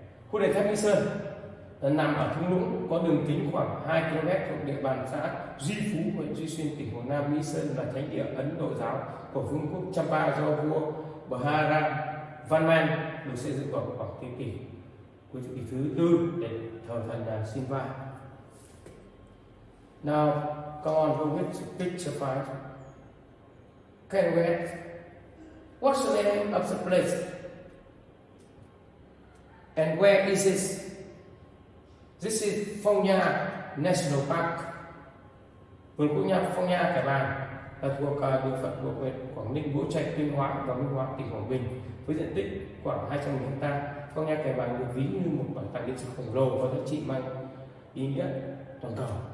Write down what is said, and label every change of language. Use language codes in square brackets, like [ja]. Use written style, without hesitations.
[vi] Khu đền tháp Mỹ Sơn nằm ở thung lũng, có đường kính khoảng 2 km thuộc địa bàn xã Duy Phú, huyện Duy Xuyên, tỉnh Quảng Nam. Mỹ Sơn là thánh địa Ấn Độ giáo của vương quốc Champa do vua Bharat Varman, được xây dựng vào khoảng thế kỷ thứ 4 để thờ thần Shiva. [en] Now, come on, go with picture 5. Can you read? What's the name of the place? And where is it? This is Phong Nha National Park. [vi] Vườn quốc gia Phong Nha Kẻ Bàng là thuộc địa phận của huyện Quảng Ninh, Bố Trạch, Tuyên Hóa và Minh Hóa, tỉnh Quảng Bình, với diện tích khoảng 200.000 ha. Phong Nha Kẻ Bàng được ví như một bảo tàng lịch sử khổng lồ và giá trị mang ý nghĩa toàn cầu.